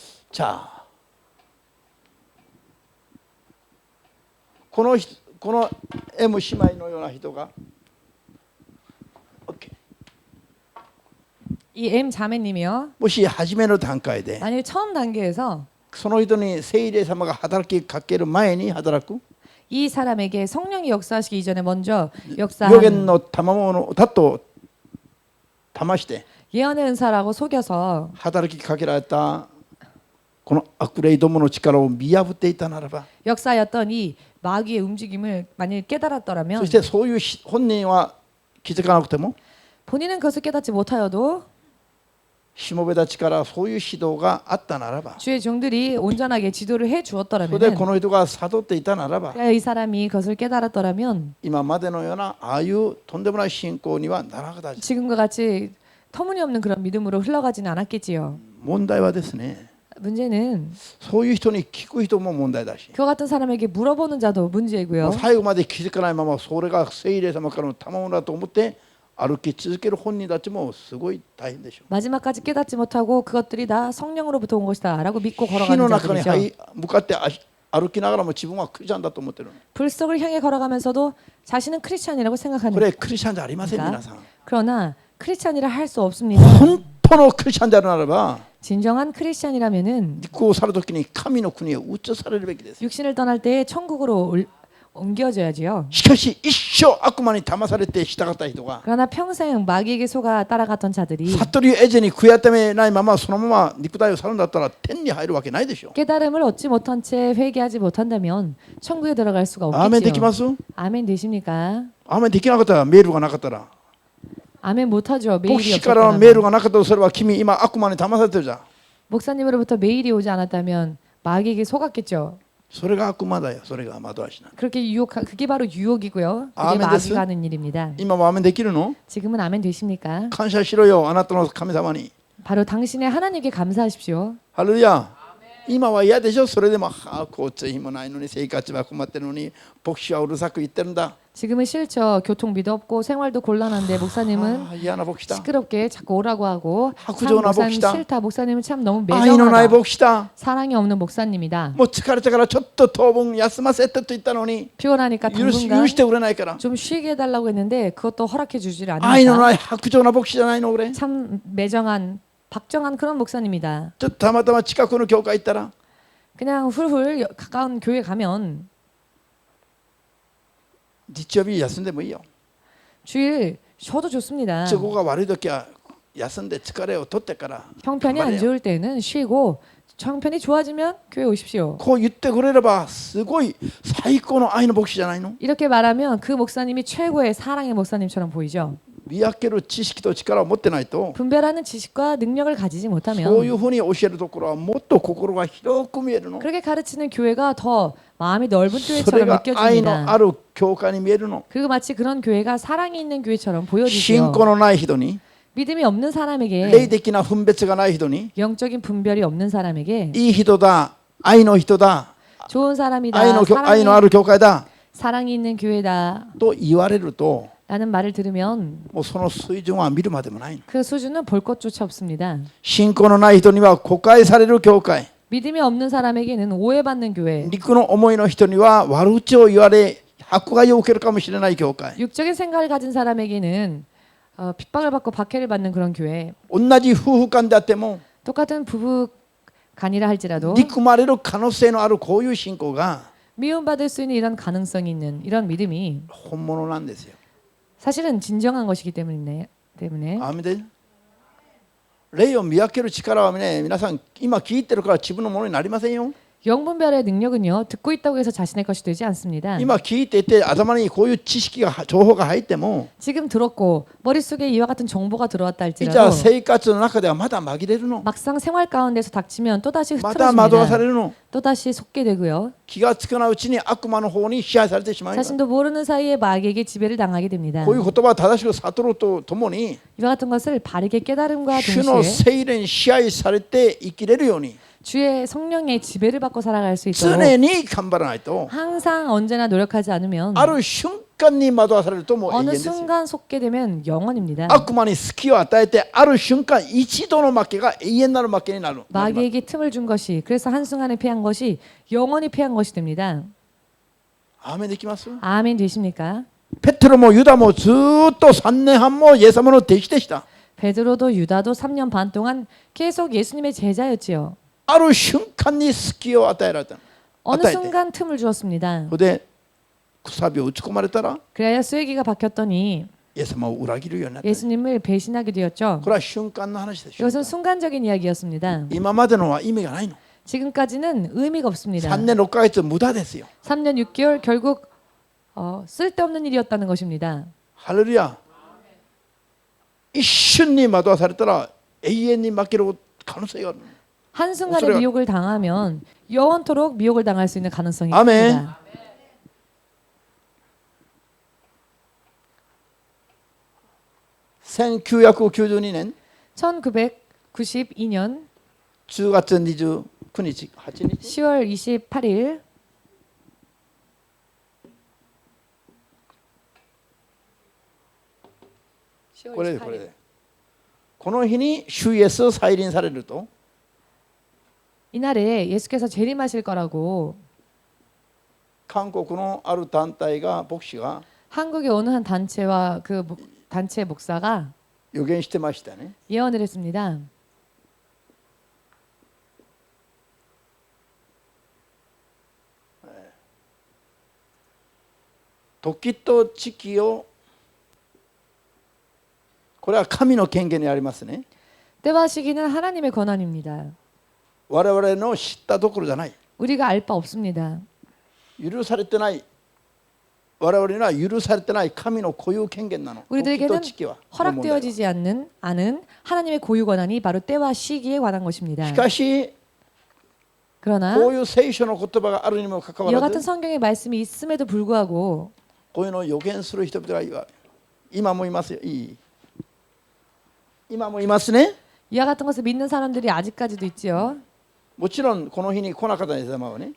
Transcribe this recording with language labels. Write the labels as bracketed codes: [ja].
[ja] じゃあこのM 姉妹のような人が OK [ko] 이 M 자매님이요. [ja] もし初めの段階で [ko] 만약 처음 단계에서 [ja] その人に聖霊様が働きかける前に働く [ko] 이 사람에게 성령이 역사하시기 이전에 먼저 [ja] 予言 [ko] 역사한 [ja] の賜物だと騙して [ko] 예언의 은사라고 속여서 [ja] 働きかけられたこの悪霊どもの力を見破っていたならば [ko] 역사였던 이 마귀의 움직임을 만일 [ja] そ [ko] 깨달았더라면 [ja] してそういう本人は気づかなくても [ko] 본인은 그것을 깨닫지 못하여도 [ja] しもべたちからそういう指導があったならば [ko] 주의 종들이 온전하게 지도를 해 [ja] それでこ [ko] 주었더라면 [ja] の人が悟っていたならば [ko] 이 사람이 그것을 깨달았더라면 [ja] 今までのようなああいうとんでもない信仰にはならなかったです。 [ko] 지금과 같이 터무니없는 그런 믿음으로 흘러가지는 않았겠지요. [ja] 問題はですね [ko] 문제는 [ja] そういう人に聞く人も問題だし [ko] 그와 같은 사람에게 물어보는 자도 [ja] も [ko] 문제이고요. [ja] う最後まで気づかないままそれが聖霊様からの賜物だと思って歩き続ける本人たちもすごい大変でしょう。 [ko] 마지막까지 깨닫지 못하고 그것들이 다 성령으로부터 온 것이다라고 믿고 [ja] 火の中に [ko] 자들이죠. [ja] 向かって歩きながらも自分はクリスチャンだと思ってる。 [ko] 불 속을 향해 걸어가면서도 자신은 크리스찬이라고 [ja] こ [ko] 생각하는 [ja] れクリスチャンじゃありません皆さん。 [ko] 그러나 크리스찬이라 할 수 없습니다. [ja] 本当のクリスチャンであるならば [ko] 진정한 크리스찬이라면은 [ja] こうされる時に神の国へ移されるべきです。 [ko] 육신을 떠날 때 천국으로 옮겨져야지요. [ja] しかし一生悪魔に騙されて従った人が [ko] 그러나 평생 마귀에게 속아 따라갔던 자들이 [ja] 悟りを得ずに悔やためないままそのまま肉体を去るんだったら天に入るわけないでしょ。 [ko] 깨달음을 얻지 못한 채 회개하지 못한다면 천국에 들어갈 수가 [ja] アーメンできま [ko] 없겠지요. [ja] す？ [ko] 아멘 되십니까? [ja] アーメンできなかったらメールがなかったら [ko] 아멘 못하죠. [ja] 牧 [ko] 메일이 [ja] 師からのメール [ko] 없었다면. [ja] がなかったとすれば君今悪魔に騙されてるじゃん。 [ko] 목사님으로부터 메일이 오지 않았다면 마귀에게 속았겠죠. [ja] それが悪魔だよ。それが惑わしなの。 [ko] 그렇게 그게 바로 유혹이고요. 그게 아멘 마귀가 됐어? 하는 일입니다. [ja] 今もアメンできるの？ [ko] 지금은 아멘 되십니까? [ja] 感謝しろよ、あなたの神様に。 [ko] 바로 당신의 하나님께 감사하십시오. [ja] ハレルヤ。今は嫌でしょ。それでも交通費もないのに生活は困ってるのに牧師はうるさく言ってるんだ。 [ko] 지금은 싫죠. 교통비도 없고 생활도 곤란한데 목사님은 [ja] 嫌な牧師だ。 [ko] 시끄럽게 자꾸 오라고 하고 참 학구적나 목사님 봅시다. 싫다. 목사님은 참 너무 [ja] 愛のない [ko] 매정하다. [ja] 牧師だ。 [ko] 사랑이 없는 목사님이다. [ja] もう疲れたからちょっと当分休ませてと言ったのに [ko] 피곤하니까 [ja] 許 [ko] 당분간 [ja] してくれないから。 [ko] 좀 쉬게 해달라고 했는데 그것도 허락해 주질 [ja] 愛の [ko] 않으니까 [ja] ない薄情な牧師じゃないの俺。 [ko] 참 매정한 박정한 그런 목사님이다. [ja] ちょっとたまたま近くの教会行ったら [ko] 그냥 훌훌 가까운 교회 가면 [ja] 日曜日休んでもいいよ。 [ko] 주일 쉬어도 좋습니다. [ja] そこが悪い時は休んで疲れを取ってから [ko] 형편이 안 말이에요. 좋을 때는 쉬고 형편이 좋아지면 교회 오십시오. [ja] こう言ってくれればすごい最高の愛の牧師じゃないの。 [ko] 이렇게 말하면 그 목사님이 최고의 사랑의 목사님처럼 보이죠. [ja] 見分ける知識と力を持ってないと [ko] 분별하는 지식과 능력을 가지지 [ja] そうい [ko] 못하면 [ja] うふうに教えるところはもっと心が広く見えるの。 [ko] 그렇게 가르치는 교회가 더 마음이 넓은 [ja] それ [ko] 교회처럼 [ja] が愛の [ko] 느껴집니다. [ja] ある教会に見えるの。 [ko] 그리고 마치 그런 교회가 사랑이 있는 교회처럼 [ja] 信 [ko] 보여지죠. [ja] 仰のない人に [ko] 믿음이 없는 [ja] 霊 [ko] 사람에게 [ja] 的な分別がない人に [ko] 영적인 분별이 없는 사람에게 [ja] いい人だ、愛の人だ、 [ko] 좋은 사람이다. [ja] 愛のある教会だ [ko] 사랑이 있는 교회다. [ja] と言われると [ko] 라는 말을 들으면 [ja] もうその水準は見るまでもないの。 [ko] 그 수준은 볼 것조차 없습니다. [ja] 信仰のない人には誤解される教会、 [ko] 믿음이 없는 사람에게는 오해받는 교회, [ja] 肉の思いの人には悪口を言われ迫害を受けるかもしれない教会、 [ko] 육적인 생각을 가진 사람에게는 핍박을 받고 박해를 받는 그런 교회, [ja] 同じ夫婦間であっても [ko] 똑같은 부부 간이라 할지라도 [ja] 憎まれる可能性のあるこういう信仰が [ko] 미움받을 수 있는 이런 가능성이 있는 이런 믿음이 [ja] 本物なんですよ。 [ko] 사실은 진정한 것이기 때문에 [ja] アーメンで霊を見分ける力はね、皆さん今聞いてるから自分のものになりませんよ。 [ko] 영분별의 능력은요 듣고 있다고 해서 자신의 것이 되지 않습니다. [ja] 今聞いていて頭にこういう知識が情報が入っても [ko] 지금 들었고 머릿속에 이와 같은 정보가 들어왔다 [ja] いざ [ko] 할지라도 [ja] 生活の中ではまだ紛れるの。 [ko] 막상 생활 가운데서 닥치면 또다시 [ja] また惑わさ [ko] 흐트러집니다. [ja] れるの。 [ko] 또다시 속게 되고요. [ja] 気がつかないうちに悪魔の方に支配されてしまいます。 [ko] 자신도 모르는 사이에 마귀에게 지배를 당하게 됩니다. [ja] こういう言葉を正しく悟るとともに [ko] 이와 같은 것을 바르게 깨달음과 [ja] 主の [ko] 동시에 [ja] 聖霊に支配されて生きれるように [ko] 주의 성령의 지배를 받고 살아갈 수 있도록 [ja] 常に頑張らないと [ko] 항상 언제나 노력하지 않으면 [ja] ある瞬間に惑わされるともう永遠 [ko] 어느 [ja] ですよ。 [ko] 순간 속게 되면 영원입니다. [ja] 悪魔に隙を与えてある瞬間一度の負けが永遠なる負けになる。 [ko] 마귀에게 틈을 준 것이 그래서 한순간에 패한 것이 영원히 패한 것이 됩니다. [ja] アーメンできます？ [ko] 아멘 되십니까? [ja] ペテロもユダもずっと3年半もイエス様の弟子でした。 [ko] 베드로도 유다도 3년 반 동안 계속 예수님의 제자였지요. [ja] ある瞬間に隙を与えられた。 [ko] 어느 [ja] 与えて [ko] 순간 틈을 주었습니다. [ja] それでくさびを打ち込まれたら [ko] 그래야 쐐기가 박혔더니 [ja] イエス様を裏切るようになった。 [ko] 예수님을 배신하게 되었죠. [ja] これは瞬間の話ですよ。 [ko] 이것은 순간적인 이야기였습니다. [ja] 今までのは意味がないの。 [ko] 지금까지는 의미가 없습니다. [ja] 3年6ヶ月無駄ですよ。 [ko] 3년 6개월 결국 쓸데없는 일이었다는 것입니다. [ja] ハレルヤ。一瞬に惑わされたら永遠に負ける可能性がある。 [ko] 한순간에 소리가- 미혹을 당하면 영원토록 미혹을 당할 수 있는 가능성이 아멘. 있습니다. [ja] 1992年 [ko] 1992년 [ja] 10月29日、8日 [ko] 10월 28일 [ja] これでこの日に主イエスを再臨されると [ko] 이날에 예수께서 재림하실 거라고 [ja] 韓国のある団体が牧師が [ko] 한국의 어느 한 단체와 그 단체 목사가 [ja] 予言してましたね。 [ko] 예언을 했습니다. [ja] 時と地期をこれは神の権限にありますね。 [ko] 때와 시기는 하나님의 권한입니다. [ja] 我々の知ったところじゃない。 [ko] 우리가 알 바 없습니다. [ja] 許されてない我々には許されてない神の固有権限なの。時 [ko] 우리들에게는 [ja] と地期は。 [ko] 허락되어지지 않는 하나님의 고유 권한이 바로 때와 시기에 관한 것입니다. [ja] しかし [ko] 그러나 [ja] こういう聖書の言葉があるにもかかわ [ko] 이와 [ja] ら [ko] 같은 [ja] ず [ko] 성경의 말씀이 있음에도 불구하고 [ja] こういうのを予言する人々が今もいますよ。今もいますね。 [ko] 이와 같은 것을 믿는 사람들이 아직까지도 있지요. [ja] もちろんこの日に来なかったイエス様はね。